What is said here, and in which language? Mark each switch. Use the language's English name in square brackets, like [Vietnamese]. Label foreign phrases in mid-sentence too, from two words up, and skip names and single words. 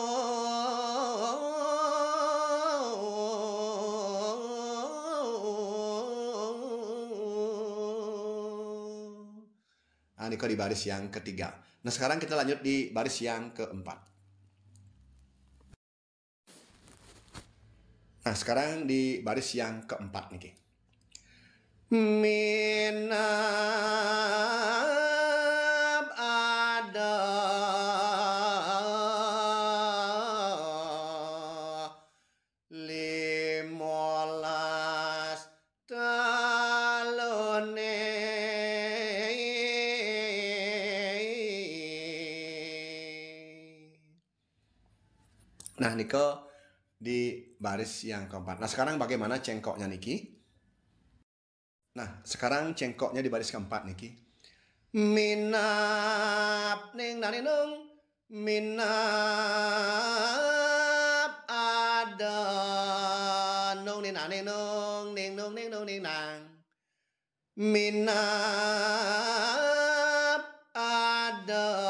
[Indonesian] Nah, ini di baris yang ketiga. Nah, sekarang kita lanjut di baris yang keempat. Nah, sekarang di baris yang keempat nih. [Balinese] Minab ada limolas talone. [Indonesian] Nah, niko di baris yang keempat. Nah, sekarang bagaimana cengkoknya niki? Nah, sekarang cengkoknya di baris keempat niki. Minap ning nani nung minap ada nung ni nani nung ning nung ning nung ning nang. [Balinese] Minap ada